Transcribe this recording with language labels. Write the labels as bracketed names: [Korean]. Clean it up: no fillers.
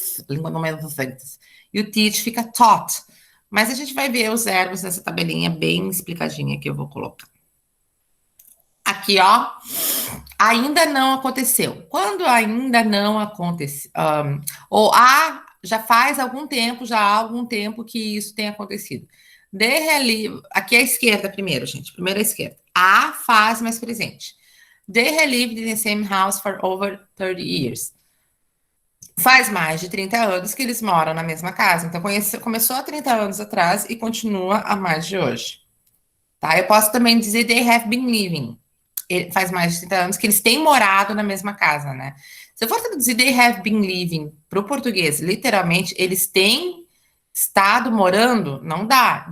[Portuguese] Língua no meio dos dentes. E o teach fica taught. Mas a gente vai ver os verbos nessa tabelinha bem explicadinha que eu vou colocar. Aqui, ó. Ainda não aconteceu. Quando ainda não aconteceu, ou já faz algum tempo, já há algum tempo que isso tem acontecido. Aqui é a esquerda primeiro, gente. Primeiro a esquerda. A faz mais presente. [English] They have lived in the same house for over 30 years. [Portuguese] Faz mais de 30 anos que eles moram na mesma casa. Então, começou há 30 anos atrás e continua a mais de hoje. Tá? Eu posso também dizer [English] they have been living. [Portuguese] Faz mais de 30 anos que eles têm morado na mesma casa, né? Se eu for traduzir [English] they have been living [Portuguese] para o português, literalmente, eles têm estado morando, não dá.